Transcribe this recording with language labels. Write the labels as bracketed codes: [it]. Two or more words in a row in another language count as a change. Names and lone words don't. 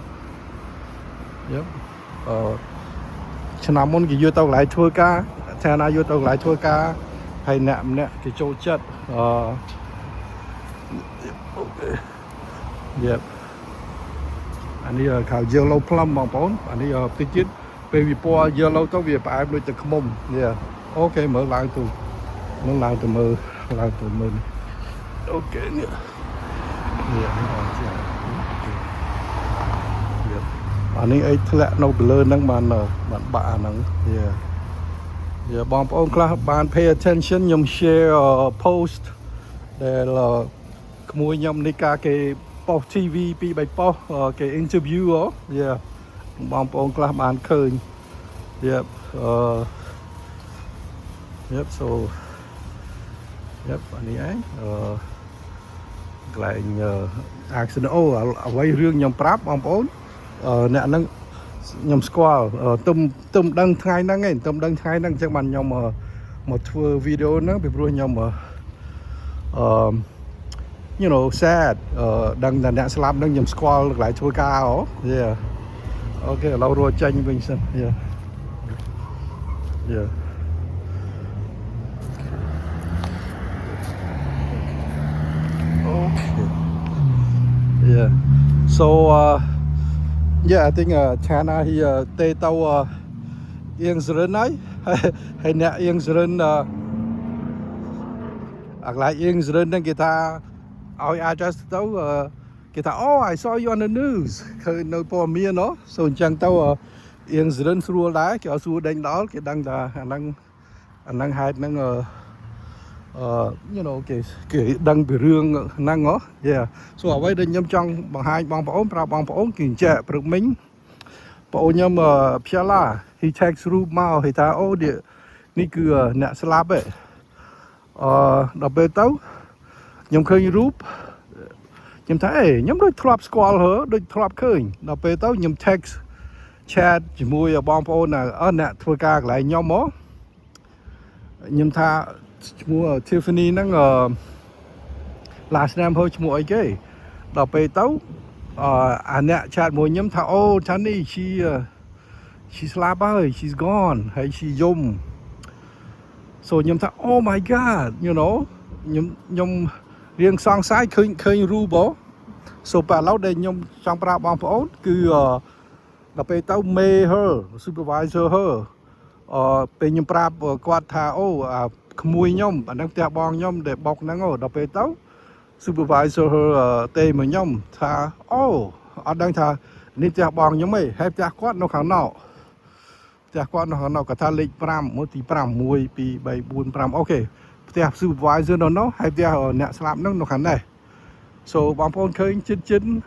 [km] ឆ្នាំមុនគេយកទៅកន្លែងធ្វើការថាណាយកទៅកន្លែងធ្វើការហើយអ្នកម្នាក់គេចូលចិត្តអូខេអានេះខៅ [en] yellow plum [km] បងប្អូនអានេះតិចទៀតពេលវាពណ៌ yellow ទៅវាផ្អែមដូចទឹកខ្មុំអូខេមើលឡើងទៅមើលអូខេនេះ អានេះអីធ្លាក់នៅពីលើហ្នឹងបានបាក់អាហ្នឹងបងប្អូនខ្លះបាន [en] pay attention [km] ខ្ញុំ [en] share post [km] ដែលក្មួយខ្ញុំនេះការគេប៉ុស TV 2-3ប៉ុសគេ interview បងប្អូនខ្លះបានឃើញ so អានេះឯងកន្លែងaccident អ្វីរឿងខ្ញុំប្រាប់បងប្អូនអ្នកហ្នឹងខ្ញុំស្គាល់ទុំដឹងថ្ងៃហ្នឹងឯងទុំដឹងថ្ងៃហ្នឹងអញ្ចឹងបានខ្ញុំមកធ្វើវីដេអូហ្នឹងពីព្រោះខ្ញុំ [en] you know sad [km] ដឹងតែអ្នកស្លាប់ហ្នឹងខ្ញុំស្គាល់កន្លែងធ្វើការអូខេឥឡូវរត់ចេញវិញសិន [en] so I think China here [km] ទេទៅអៀងសរិនហើយអ្នកអៀងសរិនអាកន្លែ ងអៀងសរិនហ្នឹងគេថាឲ្យ address ទៅគេថា [en] oh I saw you on the news [km] ឃើញនៅព័ត៌មានso អញ្ចឹងទៅអៀងសរិនស្រួលដែរ គេឲ្យស្រួលដេញដល់គេដឹងថាអាហ្នឹងហេតុហ្នឹង [en] you know [km] គេដឹងពីរឿងហ្នឹងso អ្វី ដែលខ្ញុំចង់បង្ហាញបងប្អូនប្រាប់បងប្អូនគឺអញ្ចឹងព្រឹកមិញបងប្អូនខ្ញុំផ្សាឡា [en] he text [km] រូបមកគេថាអូនេះគឺអ្នកស្លាប់ដល់ពេលទៅខ្ញុំឃើញរូបខ្ញុំថាខ្ញុំដូចធ្លាប់ស្គាល់ដូចធ្លាប់ឃើញដល់ពេលទៅខ្ញុំ [en] text chat [km] ជាមួយបងប្អូនអ្នកធ្វើការកន្លែងខ្ញុំខ្ញុំថាឈ្មោះ Tiffany ហ្នឹង [en] last name [km] ហៅឈ្មោះអីគេដល់ពេលទៅអាអ្នក chat មួយខ្ញុំថាអូចានេះ she ស្លាប់ហើយ [en] she's gone [km] ហើយ she យំ so ខ្ញុំថា [en] oh my god you know [km] ខ្ញុំរៀងសង្ស័យឃើញរូបso ប៉ាឡូវដែលខ្ញុំចង់ប្រាប់បងប្អូនគឺដល់ពេល ទៅ [en] May her supervisor her [km] ពេលខ្ញុំប្រាប់គាត់ថាអូក្មួយខ្ញុំអាហ្នឹងផ្ទះបងខ្ញុំដែលបុកហ្នឹងដល់ពេលទៅ [en] supervisor her [km] ទេមកខ្ញុំថាអូអត់ដឹងថានេះផ្ទះបងខ្ញុំទេហើយផ្ទះគាត់នៅខាងណោគាត់ថាលេខ5មើលទី5 1 2 3 4 5អូខេផ្ទះ supervisor នៅនោះហើយផ្ទះអ្នកស្លាប់ហ្នឹងនៅខាងនេះ so បងប្អូនឃើញចិត្ត